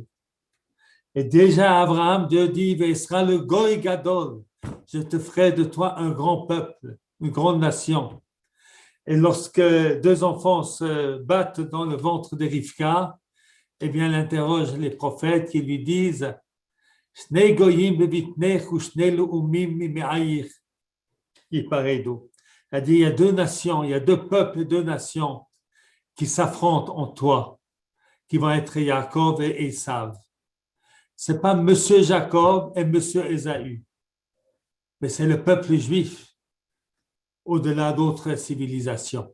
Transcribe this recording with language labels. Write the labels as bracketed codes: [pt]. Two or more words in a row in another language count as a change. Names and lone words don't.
[fr] Et déjà, Abraham, Dieu dit, « sera le [he] גוי גדול, [fr] je te ferai de toi un grand peuple, une grande nation. » Et lorsque deux enfants se battent dans le ventre de Rivka, eh bien, il interroge les prophètes qui lui disent, « [he] שני גוים בבטנך ושני לאמים ממעיך. [fr] » C'est-à-dire, il y a deux nations, il y a deux peuples et deux nations qui s'affrontent en toi, qui vont être Jacob et Esav. Ce n'est pas Monsieur Jacob et Monsieur Ésaü, mais c'est le peuple juif, au-delà d'autres civilisations.